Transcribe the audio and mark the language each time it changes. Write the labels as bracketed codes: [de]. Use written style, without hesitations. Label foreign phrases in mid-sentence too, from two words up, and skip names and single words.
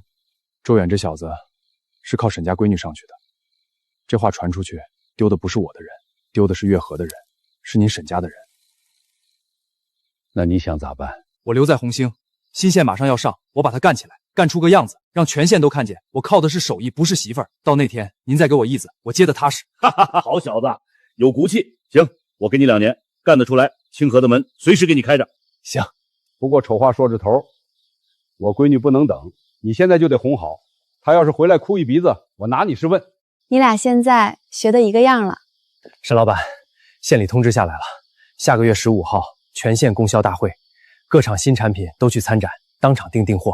[zh] 周遠這小子是靠沈家閨女上去的，這話傳出去，丟的不是我的人，丟的是岳和的人，是您沈家的人。那你想咋辦？我留在紅星，新縣馬上要上，我把他幹起來，幹出個樣子，讓全縣都看見我靠的是手藝，不是媳婦兒。到那天您再給我義子，我接得踏實。哈哈哈，好小子，有骨氣。行，我給你2年，幹得出來，清河的門隨時給你開着。行，不過醜話說着頭，我閨女不能等，你現在就得哄好。她要是回來哭一鼻子，我拿你是問。你倆現在學得一個樣了。沈老闆，縣裡通知下來了，下個月15號全縣供銷大會，各廠新產品都去參展，當場訂貨。